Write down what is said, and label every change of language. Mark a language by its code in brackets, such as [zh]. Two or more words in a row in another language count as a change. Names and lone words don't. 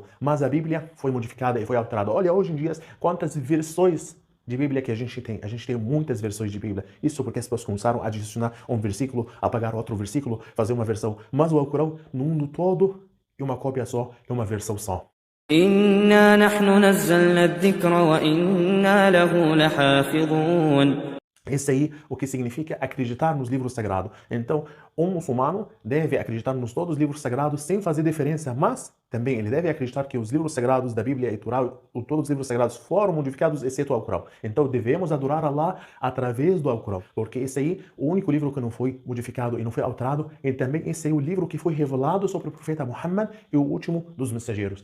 [pt] Mas a Bíblia foi modificada e foi alterada. Olha, hoje em dia, quantas versões de Bíblia que a gente tem. A gente tem muitas versões de Bíblia. Isso porque as pessoas começaram a adicionar um versículo, apagar outro versículo, fazer uma versão. Mas o Alcorão, no mundo todo, é uma cópia só, é uma versão só. [ar] إنا نحن نزلنا الذكر وإنا له لحافظون. [pt] Esse aí, o que significa acreditar nos livros sagrados. Então, um muçulmano deve acreditar nos todos os livros sagrados sem fazer diferença, mas também ele deve acreditar que os livros sagrados da Bíblia e Torá, todos os livros sagrados foram modificados, exceto o Alcorão. Então, devemos adorar Allah através do Alcorão, porque esse aí, o único livro que não foi modificado e não foi alterado, e também esse aí, o livro que foi revelado sobre o profeta Muhammad e o último dos mensageiros.